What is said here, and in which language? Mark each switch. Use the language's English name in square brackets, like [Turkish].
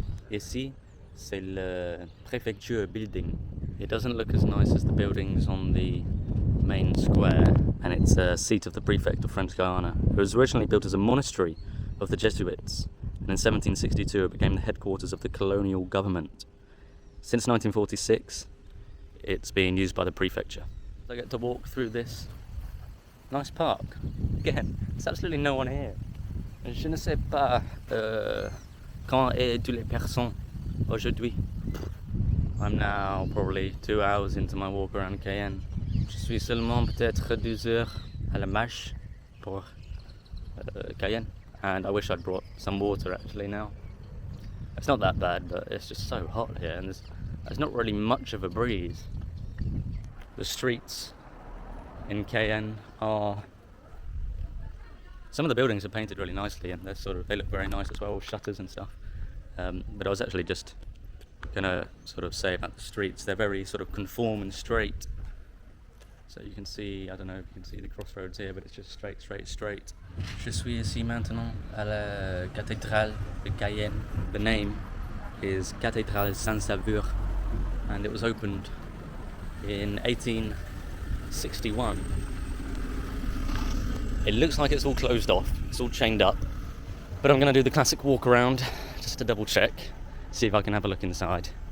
[French] Ici, c'est le préfecture building. [English] It doesn't look as nice as the buildings on the main square, and it's a seat of the prefect of French Guiana. It was originally built as a monastery of the Jesuits, and in 1762 it became the headquarters of the colonial government. Since 1946, it's being used by the prefecture. I get to walk through this nice park. Again, there's absolutely no one here. [French] Je ne sais pas quand est toutes les personnes aujourd'hui. [English] I'm now probably 2 hours into my walk around Cayenne. [French] Je suis seulement peut-être 2 heures à la marche pour Cayenne, [English] and I wish I'd brought some water actually now. It's not that bad, but it's just so hot here, and there's not really much of a breeze. The streets in Cayenne are, some of the buildings are painted really nicely, and they look very nice as well, with shutters and stuff. But I was actually just gonna sort of say about the streets. They're very sort of conform and straight. So you can see, I don't know if you can see the crossroads here, but it's just straight. [French] Je suis ici maintenant à la cathédrale de Cayenne. [English] The name is Cathédrale Saint-Sauveur, and it was opened in 1861 It looks like it's all closed off, it's all chained up, but I'm going to do the classic walk around just to double check, see if I can have a look inside.